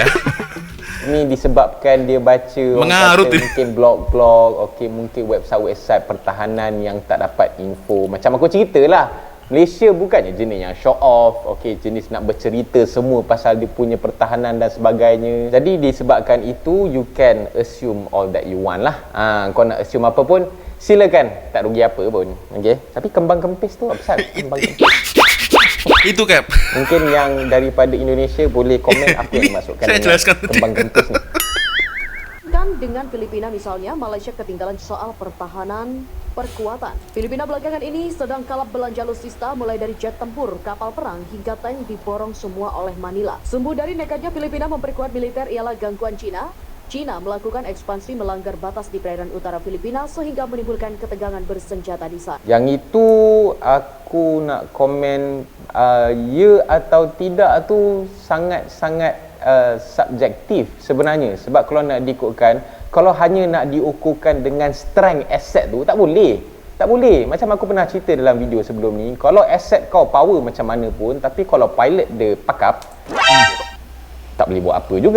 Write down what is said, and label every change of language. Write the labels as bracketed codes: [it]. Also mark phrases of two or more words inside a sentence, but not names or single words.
[ms] Ini disebabkan dia baca mengarut mungkin blog-blog, mungkin website pertahanan yang tak dapat info. Macam aku ceritalah, Malaysia bukannya jenis yang [en] show off, [ms] jenis nak bercerita semua pasal dia punya pertahanan dan sebagainya. Jadi disebabkan itu, [en] you can assume all that you want lah. [ms] Kau nak assume apa pun, silakan, tak rugi apa pun. Tapi kembang kempis tu apa pasal? Kembang kempis. Itu Cap. Mungkin yang daripada Indonesia boleh komen apa yang dimasukkan kembang kempis ni. [id] Dengan Filipina misalnya, Malaysia ketinggalan soal pertahanan perkuatan. Filipina belakangan ini sedang kalap belanja alutsista mulai dari jet tempur, kapal perang hingga tank diborong semua oleh Manila. Sumber dari nekatnya Filipina memperkuat militer ialah gangguan Cina. Cina melakukan ekspansi melanggar batas di perairan utara Filipina sehingga menimbulkan ketegangan bersenjata di sana. [ms] Yang itu aku nak komen ya atau tidak tu sangat-sangat subjektif sebenarnya. Sebab kalau nak diikutkan, kalau hanya nak diukurkan dengan [en] strength asset [ms] tu, tak boleh. Macam aku pernah cerita dalam video sebelum ni, kalau asset kau power macam mana pun, tapi kalau pilot dia pakap, tak boleh buat apa juga.